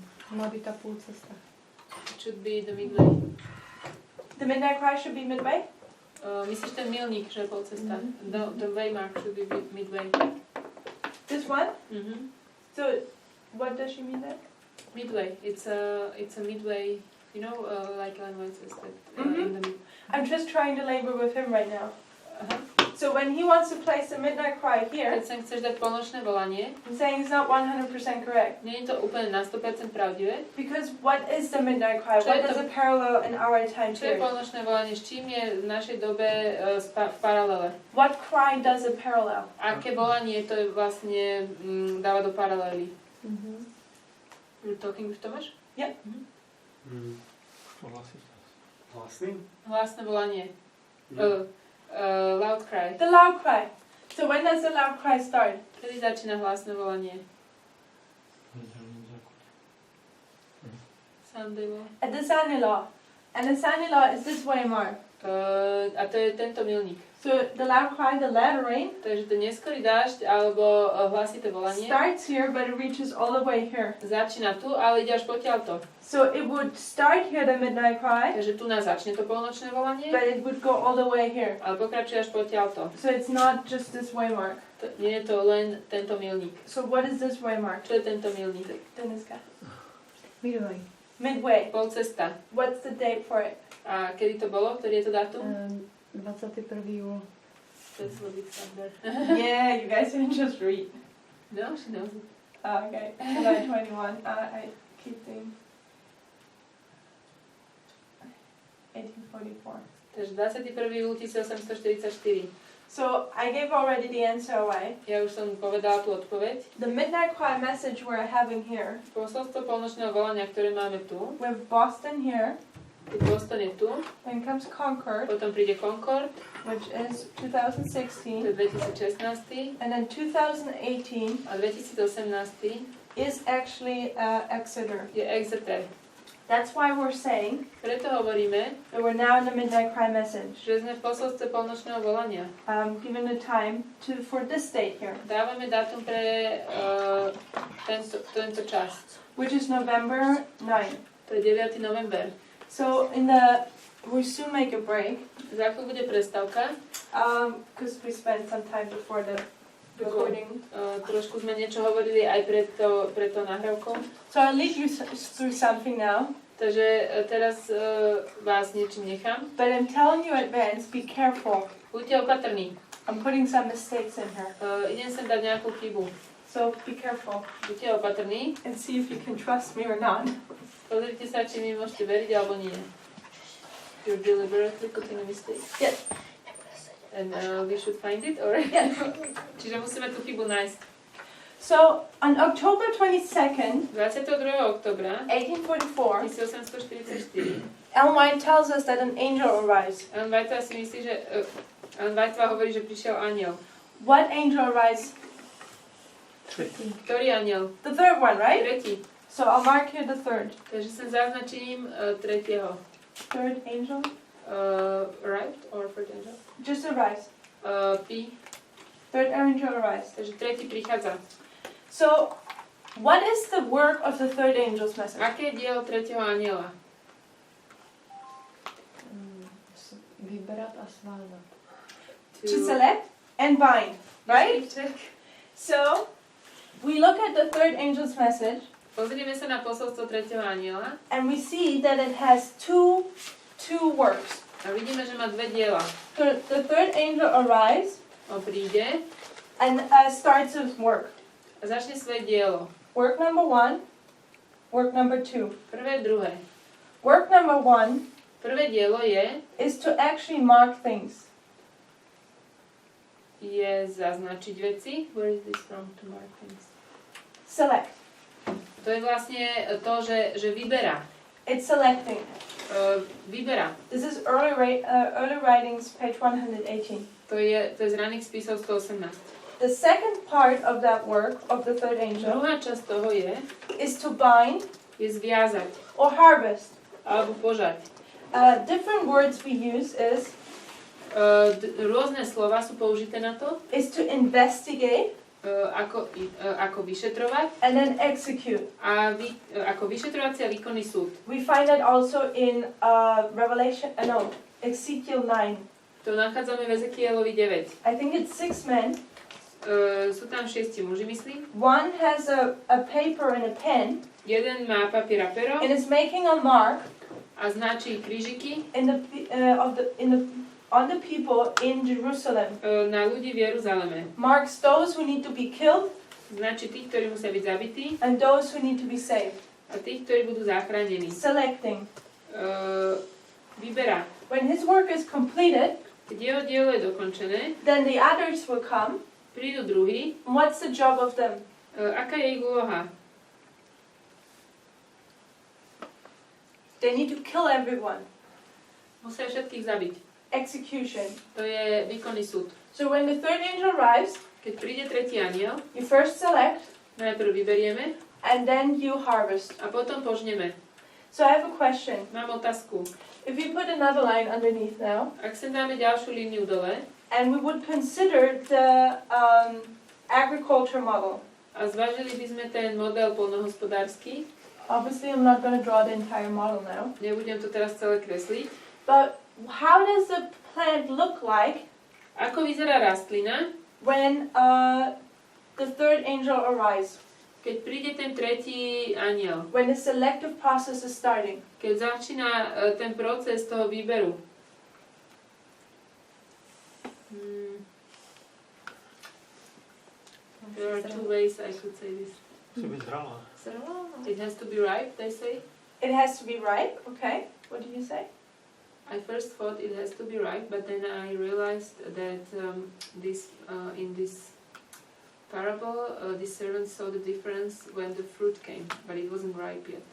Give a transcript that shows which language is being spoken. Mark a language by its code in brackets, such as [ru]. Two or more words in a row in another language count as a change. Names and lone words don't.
[cs] Má být ta půl cesta. [en] It should be the midway. The midnight cry should be midway? [sk] Myslíš ten milník, že je pol cesta? [en] The waymark should be midway. This one? Mhm. So, what does she mean there? Midway. It's a midway. You know, like Ellen White says that Mhm. in the mid. I'm just trying to labor with him right now. Aha. So when he wants to place the midnight cry here, [sk] Keď sem chceš dať polnočné volanie, [en] I'm saying it's not 100% correct. [sk] nie je to úplne na 100% pravdivé. [en] Because what is the midnight cry? [sk] Čo [en] What [sk] je to- [en] does it parallel in our time [sk] Čo je [en] period? [sk] polnočné volanie? S čím je v našej dobe v paralele? [en] What cry does it parallel? [sk] Aké volanie to je vlastne dáva do paralely? [en] You're talking with Tomáš? [sk] Hlasný? Hlasné volanie. [en] Loud cry. The loud cry. So when does the loud cry start? [sk] Kedy začína hlasné volanie? [en] Sunday law. At the Sunday law. And the Sunday law is this way mark. [sk] A to je tento milník. [en] So the loud cry, the latter rain, [sk] Takže ten neskorý dážď alebo hlasité volanie [en] starts here, but it reaches all the way here. [sk] začína tu, ale ide až potiaľto. [en] So it would start here, the midnight cry, [sk] Takže tu nás začne to polnočné volanie, [en] but it would go all the way here. [sk] ale pokračuje až potiaľto. [en] So it's not just this way mark. [sk] Nie je to len tento milník. [en] So what is this way mark? [sk] Čo je tento milník? Deniska. [en] Midway. Midway. [sk] Pol cesta. [en] What's the date for it? [sk] A kedy to bolo? Ktorý je to dátum? 21. júl. [en] That's a little bit somewhere. Yeah, you guys didn't just read. No, she knows it. Okay, July 21. I keep thinking. 1844. [sk] Takže 21. júl 1844. [en] So I gave already the answer away. [sk] Ja už som povedala tú odpoveď. [en] The midnight cry message we're having here, [sk] Posolstvo polnočného volania, ktoré máme tu, [en] with Boston here, [sk] keď Boston je tu, [en] then comes Concord, [sk] potom príde Concord, [en] which is [sk] to 2016, je 2016, [en] and then 2018 [sk] a 2018 [en] is actually Exeter. [sk] je Exeter. [en] That's why we're saying [sk] Preto hovoríme, [en] that we're now in the midnight cry message. [sk] že sme v posolstve polnočného volania. [en] Given the time for this date here, [sk] Dávame dátum pre tento čas. [en] which is November 9. [sk] To je 9. november. [en] So we soon make a break, [sk] Za chvíľu bude prestávka. [en] because we spent some time before the recording. [sk] Trošku sme niečo hovorili aj pred to nahrávkou. [en] So I'll lead you through something now, [sk] Takže teraz vás niečím nechám. [en] but I'm telling you in advance, be careful. [sk] Buďte opatrní. [en] I'm putting some mistakes in here, [sk] Idem sem dať nejakú chybu. [en] so be careful [sk] Buďte opatrní. [en] and see if you can trust me or not. [sk] Pozrite sa, či mi môžete veriť alebo nie. [en] You're deliberately putting a mistake. Yes. And we should find it, or? Yes. [sk] Čiže musíme tú chybu nájsť. [en] So on October 22nd, [sk] 22. oktobra 1844, 1844 [en] Ellen White tells us that an angel arrives. [sk] Ellen Whiteová si myslí, že Ellen Whiteová hovorí, že prišiel anjel. [en] What angel arrives? [sk] Ktorý anjel? [en] The third one, right? [sk] Tretí. [en] So I'll mark here the third. [sk] Takže sem zaznačím tretieho. [en] Third angel Arrived or third angel? just arrives. P. Third angel arrives. [sk] Takže tretí prichádza. [en] So, what is the work of the third angel's message? [sk] Aké je dielo tretieho anjela? Vybrať a svázať. [en] To select and bind, right? So, we look at the third angel's message [sk] Pozrieme sa na posolstvo tretieho anjela [en] and we see that it has two works. [sk] a vidíme, že má dve diela. [en] The third angel arrives [sk] On príde [en] and starts his work. [sk] a začne svoje dielo. [en] Work number 1, work number 2. [sk] Prvé, druhé. [en] Work number 1 [sk] Prvé dielo [en] is to actually mark things. [sk] je zaznačiť veci. [en] Where is this from? To mark things. Select. [sk] To je vlastne to, že vyberá. [en] It's selecting. [sk] Vyberá. [en] This is early writings, page 118. [sk] To je z raných spisov 118. [en] The second part of that work of the third angel [sk] Druhá časť toho [en] is to bind [sk] je zviazať [en] or harvest. [sk] alebo požať. [en] Different words we use is [sk] Rôzne slova sú použité na to, [en] to investigate [sk] ako vyšetrovať [en] and then execute. [sk] a ako vyšetrovací a výkonný súd. [en] We find that also in Ezekiel 9. [sk] To nachádzame v Ezekielovi 9. [en] I think it's 6 men. [sk] Sú tam 6 muži, myslím. [en] One has a paper and a pen [sk] Jeden má papier a pero [en] and is making a mark [sk] a značí krížiky [en] on the people in Jerusalem. [sk] na ľudí v Jeruzaleme. [en] Marks those who need to be killed [sk] Značí tých, ktorí musia byť zabití [en] and those who need to be saved. [sk] a tých, ktorí budú zachránení. [en] Selecting. [sk] Vyberá. [en] When his work is completed, [sk] Keď jeho dielo je dokončené, [en] then the others will come. [sk] prídu druhí. [en] And what's the job of them? [sk] Aká je ich úloha? [en] They need to kill everyone. [sk] Musia všetkých zabiť. [en] Execution. [sk] To je výkonný súd. [en] So when the third angel arrives, [sk] Keď príde tretí anjel, [en] you first select [sk] najprv vyberieme [en] and then you harvest. [sk] a potom požneme. [en] So I have a question. [sk] Mám otázku. [en] If we put another line underneath now, [sk] Ak sem dáme ďalšiu líniu dole [en] and we would consider the agriculture model. [sk] a zvážili by sme ten model poľnohospodársky, [en] Obviously, I'm not going to draw the entire model now. [sk] nebudem to teraz celé kresliť, [en] But how does the plant look like [sk] ako vyzerá rastlina, [en] when the third angel arrives? [sk] keď príde ten tretí anjel, [en] When the selective process is starting? [sk] keď začína ten proces toho výberu. [en] There are two ways I could say this. [sk] Musí byť zralá. [en] It has to be ripe, they say. It has to be ripe, okay. What did you say? I first thought it has to be ripe, but then I realized that in this parable, the servants saw the difference when the fruit came, but it wasn't ripe yet.